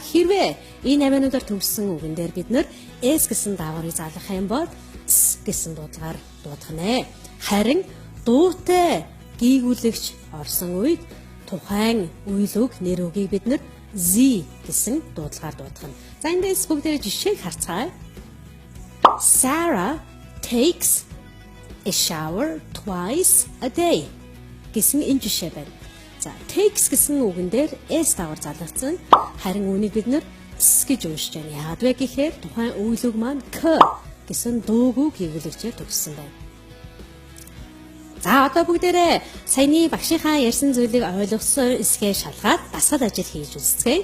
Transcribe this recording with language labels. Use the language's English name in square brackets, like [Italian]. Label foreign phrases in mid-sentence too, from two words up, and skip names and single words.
[Mongolian] Хэрвээ энэ авиануудаар төгссөн үгэн дээр бид нэр S гэсэн дааврыг залгах юм бол S гэсэн дуудлагаар дуудах нэ. Харин дуутай гийгүүлэгч орсон үед тухайн үйл үг, нэр үгийг бид нэр Z гэсэн дуудлагаар дуудах нь. За эндээс бүгдээрээ жишээг харцгаая. [English] Sarah takes a shower twice a day [Mongolian] гэсэн энэ жишээ байна. За takes гэсэн үгэн дээр S даавар залгагдсан. Харин үүнийг бид нэр S гэж уншиж байна. Яагаад вэ гэхээр тухайн үйл үг маань K гэсэн дуугүй гийгүүлэгчээр төгссөн байна. За одоо бүгдээрээ саяны багшийнхаа ярьсан зүйлийг ойлгосон эсгээ шалгаад дасгал ажил хийж үзцгээе.